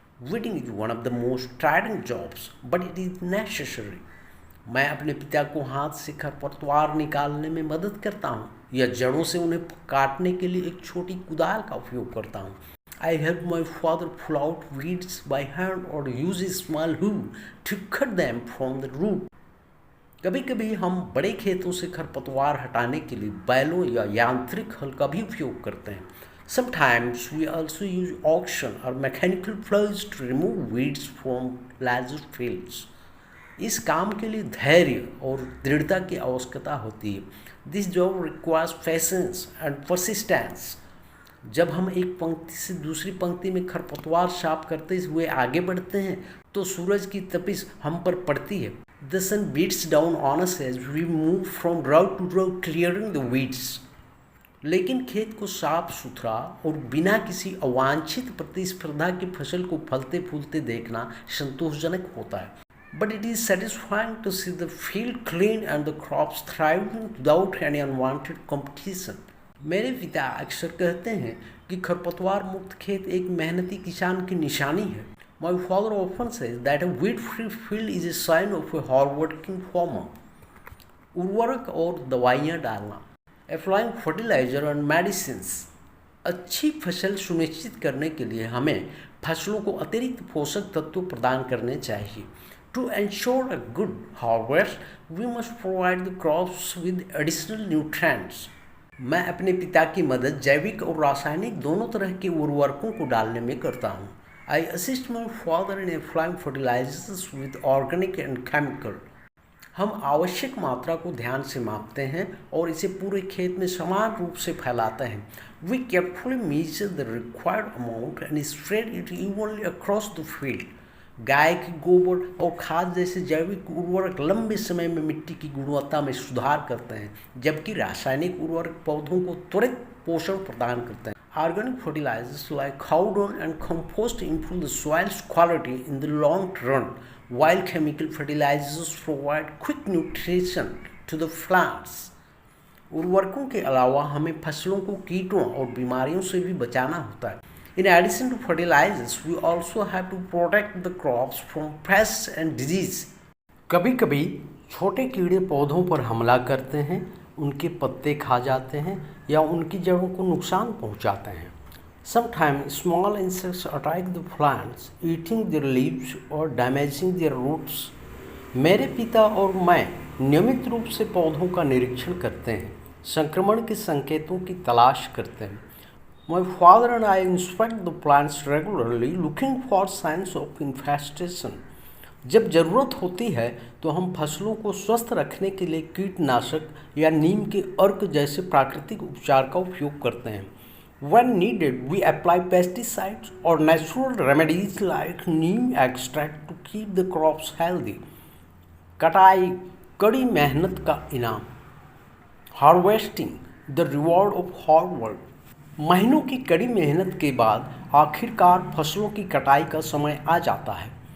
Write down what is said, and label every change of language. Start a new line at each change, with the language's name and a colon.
English: Weeding is one of the most tiring jobs, but it is necessary.
Hindi: मैं अपने पिता को हाथ से खरपतवार निकालने में मदद करता हूँ या जड़ों से उन्हें काटने के लिए एक छोटी कुदाल का उपयोग करता हूँ।
English: I helped my father pull out weeds by hand or use a small hoe to cut them from the root.
Hindi: कभी कभी हम बड़े खेतों से खरपतवार हटाने के लिए बैलों या यांत्रिक हल का भी उपयोग करते हैं।
English: Sometimes we also use oxen or mechanical plows to remove weeds from larger fields.
Hindi: इस काम के लिए धैर्य और दृढ़ता की आवश्यकता होती है।
English: This job requires patience and persistence.
Hindi: जब हम एक पंक्ति से दूसरी पंक्ति में खरपतवार साफ करते हुए आगे बढ़ते हैं तो सूरज की तपिश हम पर पड़ती है।
English: The sun beats down on us as we move from row to row clearing the weeds.
Hindi: लेकिन खेत को साफ सुथरा और बिना किसी अवांछित प्रतिस्पर्धा की फसल को फलते फूलते देखना संतोषजनक होता है।
English: But it is satisfying to see the field clean and the crops thriving without any unwanted competition.
Hindi: मेरे पिता अक्सर कहते हैं कि खरपतवार मुक्त खेत एक मेहनती किसान की निशानी है।
English: My father often says that a weed-free field is a sign of a hard-working farmer.
Hindi: उर्वरक और दवाइयाँ डालना,
English: applying fertilizer and medicines.
Hindi: अच्छी फसल सुनिश्चित करने के लिए हमें फसलों को अतिरिक्त पोषक तत्व प्रदान करने चाहिए।
English: To ensure a good harvest, we must provide the crops with additional nutrients.
Hindi: मैं अपने पिता की मदद जैविक और रासायनिक दोनों तरह के उर्वरकों को डालने में करता हूँ।
English: I assist my father in applying fertilizers with organic and chemical.
Hindi: हम आवश्यक मात्रा को ध्यान से मापते हैं और इसे पूरे खेत में समान रूप से फैलाते हैं।
English: We carefully measure the required amount and spread it evenly across the field.
Hindi: गाय की गोबर और खाद जैसे जैविक उर्वरक लंबे समय में मिट्टी की गुणवत्ता में सुधार करते हैं, जबकि रासायनिक उर्वरक पौधों को त्वरित पोषण प्रदान करते हैं।
English: Organic fertilizers like cow dung and compost improve the soil's quality in the long run, while chemical fertilizers provide quick nutrition to the plants.
Hindi: उर्वरकों के अलावा हमें फसलों को कीटों और बीमारियों से भी बचाना होता है।
English: In addition to fertilizers, we also have to protect the crops from pests and disease.
Hindi: कभी-कभी छोटे कीड़े पौधों पर हमला करते हैं, उनके पत्ते खा जाते हैं या उनकी जड़ों को नुकसान पहुंचाते हैं।
English: Sometimes small insects attack the plants, eating their leaves or damaging their roots.
Hindi: मेरे पिता और मैं नियमित रूप से पौधों का निरीक्षण करते हैं, संक्रमण के संकेतों की तलाश करते हैं।
English: My father and I inspect the plants regularly, looking for signs of infestation.
Hindi: जब ज़रूरत होती है तो हम फसलों को स्वस्थ रखने के लिए कीटनाशक या नीम के अर्क जैसे प्राकृतिक उपचार का उपयोग करते हैं।
English: When needed, we apply pesticides or natural remedies like neem extract to keep the crops healthy.
Hindi: कटाई कड़ी मेहनत का इनाम।
English: Harvesting, the reward of hard work.
Hindi: महीनों की कड़ी मेहनत के बाद आखिरकार फसलों की कटाई का समय आ जाता है।